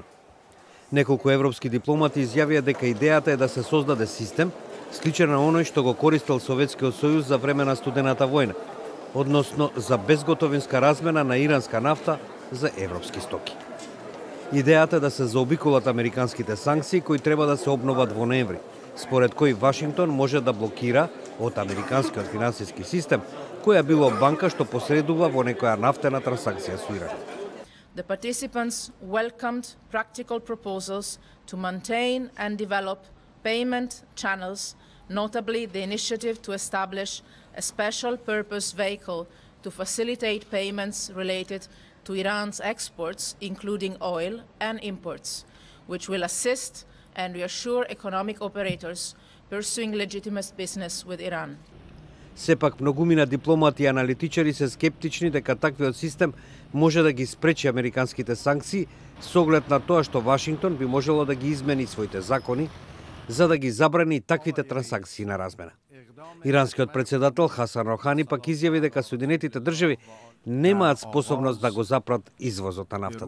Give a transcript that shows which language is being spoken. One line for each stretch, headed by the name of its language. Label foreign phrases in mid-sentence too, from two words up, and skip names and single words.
Macedonian: Неколку европски дипломати изјавија дека идејата е да се создаде систем сличен на оној што го користел Советскиот сојуз за време на студената војна, односно за безготовинска размена на иранска нафта за европски стоки. Идејата е да се заобиколат американските санкции кои треба да се обноват во ноември, според кој Вашингтон може да блокира од американскиот финансиски систем која било банка што посредува во некоја нафтена трансакција со Иран.
English: The participants welcomed practical proposals to maintain and develop payment channels, notably the initiative to establish a special purpose vehicle to facilitate payments related to Iran's exports, including oil and imports, which will assist and reassure economic operators pursuing legitimate business with Iran.
Macedonian: Сепак многумина дипломати и аналитичари се скептични дека таквиот систем може да ги спречи американските санкции со оглед на тоа што Вашингтон би можело да ги измени своите закони за да ги забрани таквите трансакции на размена. Иранскиот председател Хасан Рохани пак изјави дека Соединетите држави немаат способност да го запрат извозот на нафтата.